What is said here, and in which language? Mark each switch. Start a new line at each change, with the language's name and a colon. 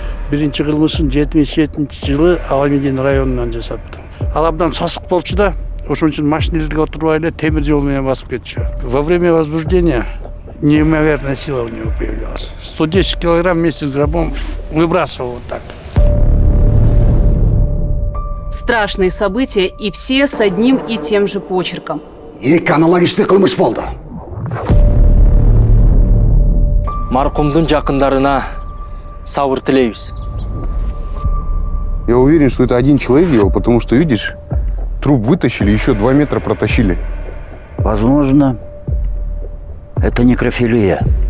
Kyrgyz: Биринчи кылмышын 77-жылы Аламедин районунан жасаптым. Ал абдан сасык болчу да, ошон үчүн машина илге отурбай эле темир жол менен басып кетчү.
Russian: Во время возбуждения неимоверная сила у него появлялась. 110 килограмм вместе с гробом выбрасывал вот так. Страшные события, и все с одним и тем же почерком.
Kyrgyz: Эки аналогичный кылмыш болду. Маркумдун жакындарына сабыр тилейбиз.
Russian: Я уверен, что это один человек делал, потому что, видишь, труп вытащили, еще 2 метра протащили. Возможно, это некрофилия.